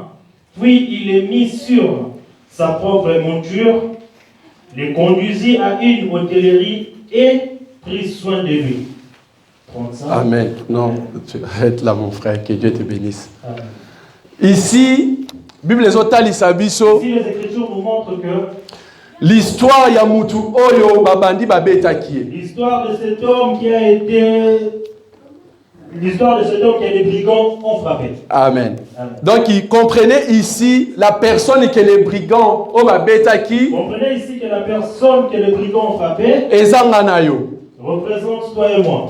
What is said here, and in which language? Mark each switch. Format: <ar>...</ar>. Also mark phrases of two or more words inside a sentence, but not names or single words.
<fr>Puis il les mit sur sa propre monture, les conduisit à une hôtellerie et prit soin de lui. 35. Amen. Non, tu arrêtes là, mon frère, que Dieu te bénisse. Amen. Ici, Bible Sabiso. Ici, les Écritures nous montrent que</fr> <ln>l'histoire ya mutu oyo babandi babetakie.</ln> <fr>L'histoire de cet homme qui a été les brigands ont frappé. Amen. Amen. Donc il comprenait ici la personne que les brigands ont babetaki. Comprenez ici que la personne que les brigands ont frappé représente toi et moi.</fr>